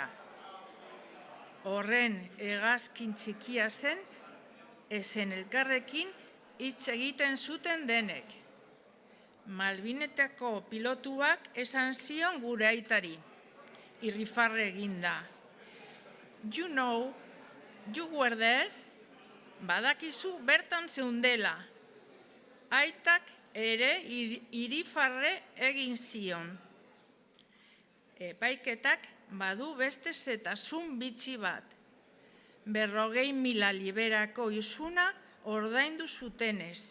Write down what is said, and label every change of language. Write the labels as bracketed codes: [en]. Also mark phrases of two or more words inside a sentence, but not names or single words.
[eu] Horren hegazkin txikia zen, ezen elkarrekin hitz egiten zuten denek. Malbinetako pilotuak esan zion gure aitari, irrifarre eginda. [en] You know, you were there? [eu] Badakizu bertan zeundela. Aitak ere irrifarre egin zion. Epaiketak badu beste zetasun bitxi bat. 40.000 liberako isuna ordaindu zutenez.